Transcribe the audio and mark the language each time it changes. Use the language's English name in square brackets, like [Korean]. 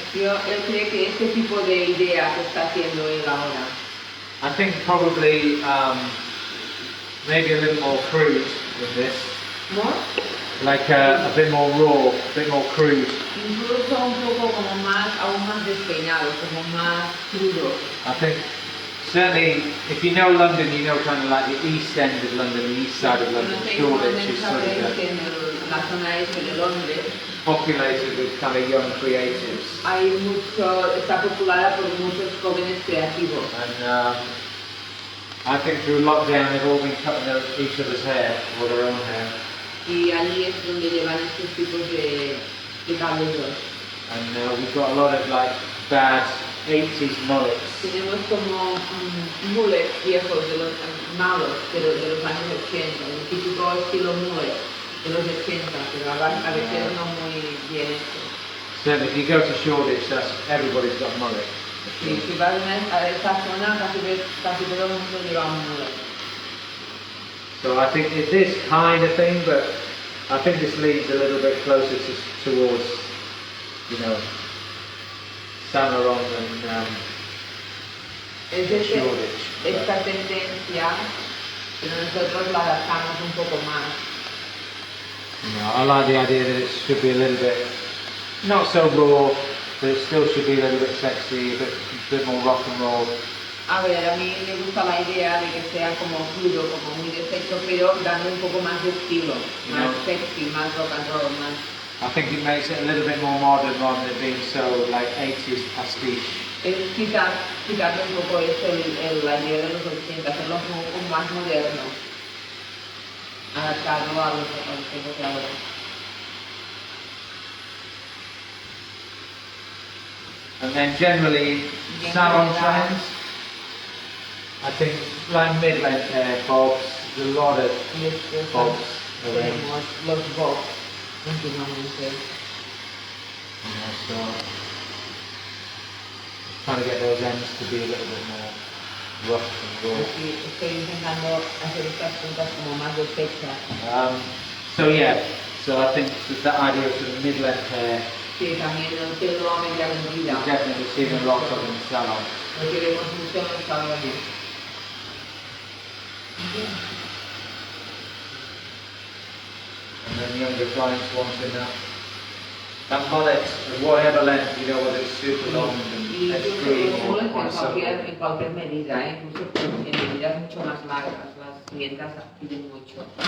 [Spanish] Él cree que este tipo de idea que está haciendo él ahora. [English] I think probably maybe a little more crude with this. More? Like a bit more raw, a bit more crude. [Spanish] Incluso un poco como más, aún más despeinado, como más crudo. [English] I think certainly if you know London, you know kind of like the east end of London, the east side of London, Shoreditch is sort of [Spanish] la zona este de Londres. [English] populated with kind of young creatives. [Spanish] Está populada por muchos jóvenes creativos. [English] And I think through lockdown they've all been cutting each other's hair or their own hair. [Spanish] Y allí es donde llevan estos tipos de cabellos. [English] And we've got a lot of like bad 80s mullets. [Spanish] Tenemos como mullets viejos, de los malos, pero de los años 80, el típico estilo mullet de los 80, pero a veces no muy bien hecho. [English] Certainly, if you go to Shoreditch, everybody's got a mullet. [Spanish] Sí, si vas a esta zona, casi todo el mundo lleva un mullet. [English] So I think it's this kind of thing, but I think this leads a little bit closer towards, you know, Saint Laurent and Shoreditch. [Spanish] Esta tendencia, pero nosotros la adaptamos un poco más. [English] You know, I like the idea that it should be a little bit, not so raw, but it still should be a little bit sexy, a bit more rock and roll. [Spanish] A ver, a mí me gusta la idea de que sea como crudo, como muy deshecho, pero dando un poco más de estilo, más sexy, más rock and roll, más... [English] I think it makes it a little bit more modern rather than being so like 80s pastiche. [Spanish] Es quitarle un poco eso, la idea de los 80, hacerlo un poco más moderno, adaptarlo a los tiempos de ahora. [English] And then generally, salon trends. I think like mid-length hair, bobs, there's a lot of bobs around. [Spanish] Los bobs, continuamente. [English] Yeah, so trying to get those ends to be a little bit more rough and raw. [Spanish] Estoy intentando hacer estas puntas como más deshechas. [English] So yeah, so I think that idea of sort of mid-length hair, [Spanish] Sí, también el pelo a media vendida. [English] You've definitely seen a lot of in the salon. [Spanish] Lo que vemos mucho en los salones. [English] And then younger clients wanting that mullet of whatever length, you know, whether it's super long and extreme or quite subtle. [Spanish] En cualquier medida, incluso en medidas mucho más largas, las clientas piden mucho.